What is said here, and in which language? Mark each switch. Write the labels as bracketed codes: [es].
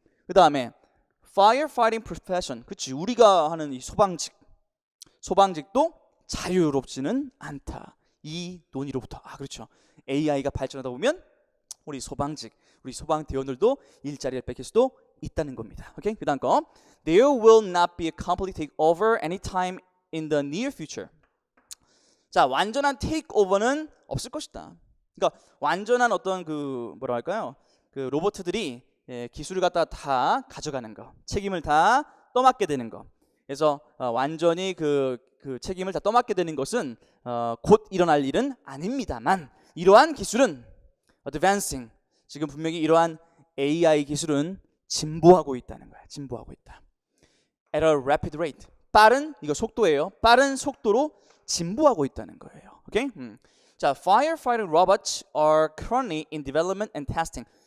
[ko] 그 다음에 [en] firefighting profession. [ko] 그치, 우리가 하는 이 소방직도 자유롭지는 않다. 이 논의로부터 그렇죠. AI가 발전하다 보면 우리 소방대원들도 일자리를 뺏길 수도 있다는 겁니다. 오케이? 그 다음 거 [en] There will not be a complete takeover anytime in the near future. [ko] 자, 완전한 takeover는 없을 것이다. 그러니까 완전한 어떤 그 뭐라 할까요? 그 로봇들이 기술을 갖다 다 가져가는 거, 책임을 다 떠맡게 되는 거. 그래서 완전히 그 책임을 다 떠맡게 되는 것은 곧 일어날 일은 아닙니다만 이러한 기술은 advancing, 지금 분명히 이러한 AI 기술은 진보하고 있다는 거야. 진보하고 있다. [en] At a rapid rate. [ko] 빠른, 이거 속도예요. 빠른 속도로 진보하고 있다는 거예요. 오케이? [en] 자, firefighting robots are currently in development and testing.